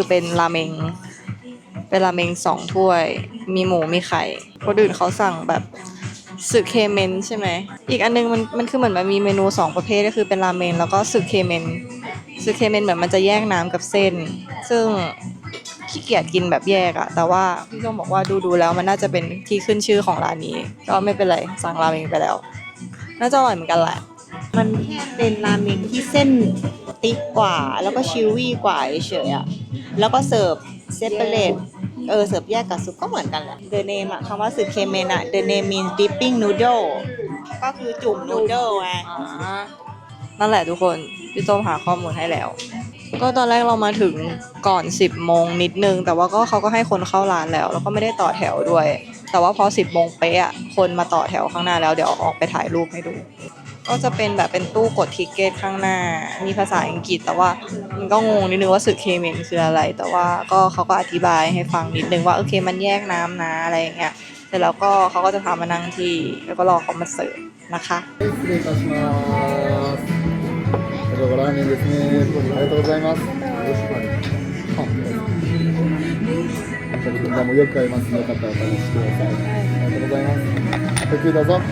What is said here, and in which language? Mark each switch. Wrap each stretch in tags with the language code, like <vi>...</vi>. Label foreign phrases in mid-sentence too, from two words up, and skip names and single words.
<th>เป็นราเมง เป็นราเมง2 ถ้วย มีหมูมีไข่คนอื่นเขาสั่งแบบสึเคเมนใช่ไหม อีกอันนึงมันคือเหมือนมันมีเมนู2 ประเภทก็คือเป็นราเมงแล้วก็สึเคเมนสึเคเมนเหมือนมันจะแยกน้ำกับเส้น ซึ่งขี้เกียจกินแบบแยกอะแต่ว่าพี่ส้มบอกว่าดูแล้วมันน่าจะเป็นที่ขึ้นชื่อของร้านนี้ ก็ไม่เป็นไรสั่งราเมงไปแล้ว น่าจะอร่อยเหมือนกันแหละ มันแค่เป็นราเมงที่เส้นติ๊กกว่า แล้วก็ชิลวี่กว่าเฉยๆอ่ะ แล้วก็เสิร์ฟเซปเปอเรตเสิร์ฟแยกกับซุปก็เหมือนกันแหละ</th> <en>The name</en> <th>อะคำว่าสึเคเมนอะ</th> <en>The name means dipping noodle</en> <th>ก็คือจุ่มนูเดิลไง นั่นแหละทุกคนพี่ส้มหาข้อมูลให้แล้ว ก็ตอนแรกเรามาถึงก่อน10 โมงนิดนึงแต่ว่าเขาก็ให้คนเข้าร้านแล้วก็ไม่ได้ต่อแถวด้วย แต่ว่าพอ10 โมงเป๊ะอะคนมาต่อแถวข้างหน้าแล้วเดี๋ยวออกไปถ่ายรูปให้ดู ก็จะเป็นแบบเป็นตู้กดทิกเก็ตข้างหน้ามีภาษาอังกฤษแต่ว่ามันก็งงนิดนึงว่าสึเคเมนคืออะไรแต่ว่าก็เขาก็อธิบายให้ฟังนิดนึงว่าโอเคมันแยกน้ำนะอะไรอย่างเงี้ยเสร็จแล้วก็เขาก็จะพามานั่งที่แล้วก็รอเขามาเสิร์ฟนะคะ</th> <ja>失礼いたします。これがラーメンですね。ありがとうございます。よろしくお願いします。じゃあもうよく買いますので、よかったらお試しください。ありがとうございます。ごゆっくりどうぞ。</ja>